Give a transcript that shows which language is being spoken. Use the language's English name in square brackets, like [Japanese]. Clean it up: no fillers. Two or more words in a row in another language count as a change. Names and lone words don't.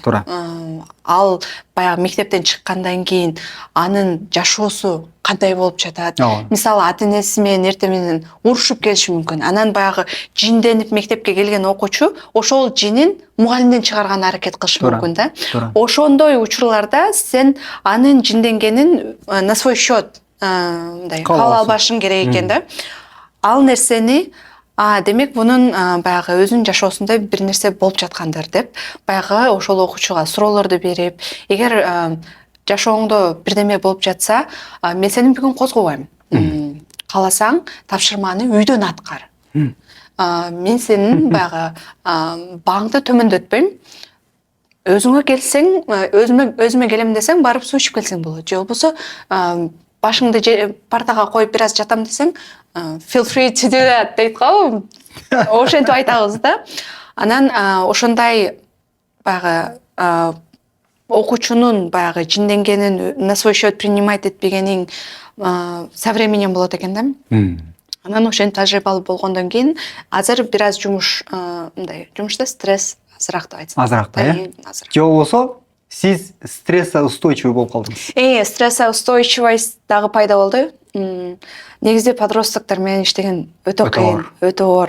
[Kyrgyz] Ал баягы мектептен чыккандан кийин анын жашоосу кандай болуп жатат. Мисалы ата-энеси менен эртең менен урушуп келиши мүмкүн. Анан баягы жинденип мектепке келген окуучу ошол жинин мугалимден чыгарган аракет кылышы мүмкүн да. Ошондой учурларда сен анын жинденгенин [Russian] на свой счет [Kyrgyz] мындай кабыл албашың керек экен да. Ал нерсени демек бунун баягы өзүнүн жашоосунда бир нерсе болуп жаткандыр деп баягы ошол окуучуга суроолорду берип, эгер жашооңдо бирдеме болуп жатса, мен сени бүгүн козгобойм. Кааласаң, тапшырманы үйдөн аткар. Мен сенин баягы бааңды төмөндөтпөйм. Өзүңө келсең, өзүмө келем десең, барып суу ичип келсең болот. Же болбосо башыңды партага коюп бир аз жатам десең, [English] feel free to do that [Kyrgyz] дейт го. Ошентип айтабыз да. Анан ошондой баягы окуучунун баягы жинденгенин [Russian] на свой счет принимать [Kyrgyz] этпегениң [Russian] со временем [Kyrgyz] болот экен да. Анан ошентип тажрыйбалуу болгондон кийин азыр бир аз мындай жумушта стресс азыраак деп айтсам. Азыраак да, азыраак. Же болбосо сиз стресске устойчивый болуп калдыңыз. Стресске устойчивость дагы пайда болду. Негизде подростоктор менен иштеген өтө кыйын, өтө оор.